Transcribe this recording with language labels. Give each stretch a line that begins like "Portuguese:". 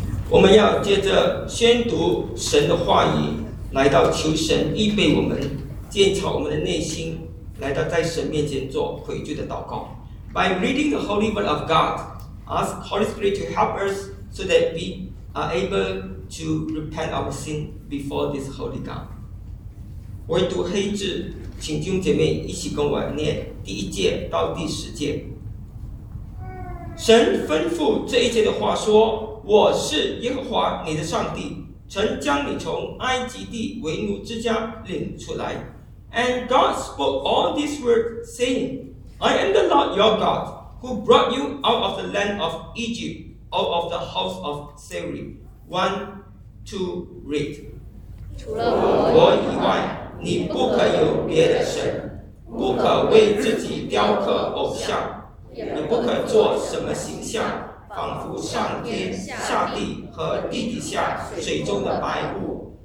Chinese: 我们要接着宣读神的话语，来到求神预备我们，鉴察我们的内心，来到在神面前做悔罪的祷告。
English: By reading the Holy Word of God, ask Holy Spirit to help us so that we are able to repent our sin before this Holy God.
Chinese: 唯独黑字，请弟兄姐妹一起跟我念第一节到第十节。神吩咐这一节的话说，我是耶和华你的上帝，曾将你从埃及地为奴之家领出来。
English: And God spoke all these words, saying, I am the Lord your God, who brought you out of the land of Egypt, out of the house of slavery. 1-2 read.
Chinese: 除了我以外，你不可有别的神，不可为自己雕刻偶像，也不可做什么形象，仿佛上天下地和地底下水中的白骨。